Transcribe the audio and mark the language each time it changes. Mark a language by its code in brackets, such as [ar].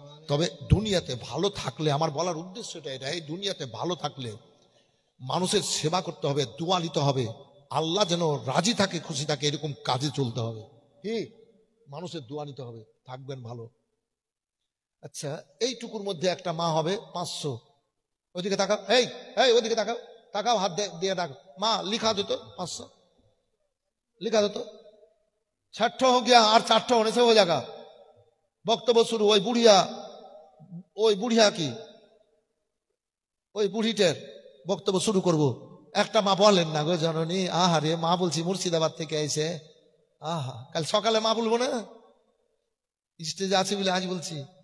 [bn] তবে দুনিয়াতে ভালো থাকলে, আমার বলার উদ্দেশ্যটা এটা, এই দুনিয়াতে ভালো থাকলে মানুষের সেবা করতে হবে, দোয়া নিতে হবে, আল্লাহ যেন রাজি থাকে, খুশি থাকে, এরকম কাজে চলতে হবে। কি মানুষের দোয়া নিতে হবে, থাকবেন ভালো। আচ্ছা, এইটুকুর মধ্যে একটা মা হবে 500। ওইদিকে তাকাও, এই এই ওইদিকে তাকাও, তাকাও, হাত দিয়ে ডাক, মা লিখা দিত 500, লিখা দিত। [hi] 60 हो गया और 4 होने से हो जाएगा। [bn] বক্তব্য শুরু। ওই বুড়িয়া কি ওই বুড়িটার বক্তব্য শুরু করব। একটা মা বলেন না গো জননী, আহারে মা বলছি মুর্শিদাবাদ থেকে আইছে, আহা কাল সকালে মা বলবো না, স্টেজে আছে বলে আজ বলছি।